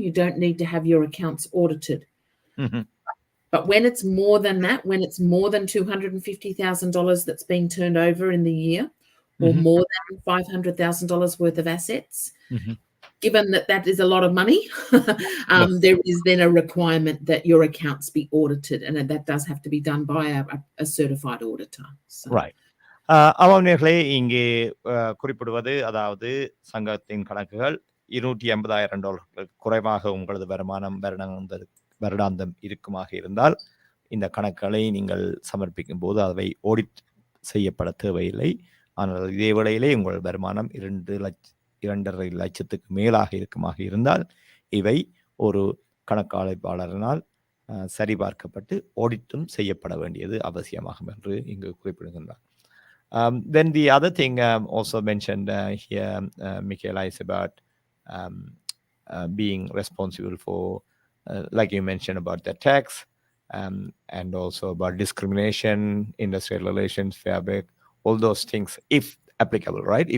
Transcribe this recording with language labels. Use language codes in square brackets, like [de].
[en] You don't need to have your accounts audited. But when it's more than that, when it's more than $250,000 that's being turned over in the year, or more than $500,000 worth of assets, given that is a lot of money, there is then a requirement that your accounts be audited, and that does have to be done by a certified auditor. So. Right. [ta] அவர்களே இங்கே குறிப்பிடுவது, அதாவது சங்கத்தின் கணக்குகள் $250,000 குறைவாக உங்களது வருமானம் வருடாந்தம் இருக்குமாக இருந்தால் இந்த கணக்குகளை நீங்கள் சமர்ப்பிக்கும் போது அவை ஆடிட் செய்யப்பட தேவையில்லை. ஆனால் இதே வேளையிலே உங்கள் வருமானம் 2.5 லட்சத்துக்கு மேலாக இருக்குமாக இருந்தால் இவை ஒரு கணக்காய்வாளரினால் சரிபார்க்கப்பட்டு ஆடிட்டும் செய்யப்பட வேண்டியது அவசியமாகும் என்று இங்கு குறிப்பிடுகின்றார். [en] Then the other thing also mentioned here, Michaela, is about being responsible for, like you mentioned, about the tax and also about discrimination, industrial relations, fair work, all those things, if applicable, right?